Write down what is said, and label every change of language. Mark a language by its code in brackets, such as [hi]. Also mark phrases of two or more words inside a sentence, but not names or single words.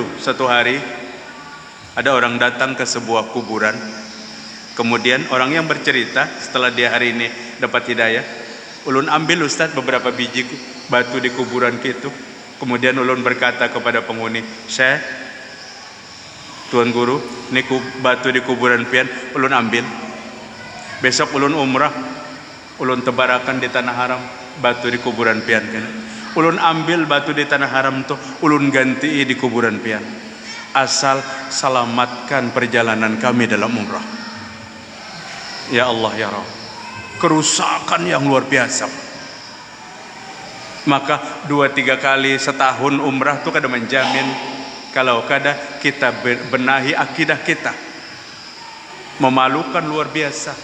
[id] Satu hari ada orang datang ke sebuah kuburan. Kemudian orang yang bercerita setelah dia hari ini dapat hidayah, ulun ambil Ustaz beberapa biji batu di kuburan gitu. [bjn] Kemudian ulun berkata kepada penghuni, "Syekh, Tuan Guru, ini batu di kuburan pian, ulun ambil. Besok ulun umrah, ulun tebarakan di tanah haram batu di kuburan pian kan. Ulun ambil batu di tanah haram tuh, ulun ganti di kuburan pian. Asal selamatkan perjalanan kami dalam umrah." [ar] يا الله يا رب, kerusakan yang luar biasa. [bjn] Maka 2-3 kali setahun umrah tuh kada menjamin kalau kada kita benahi akidah kita. [id] Memalukan luar biasa.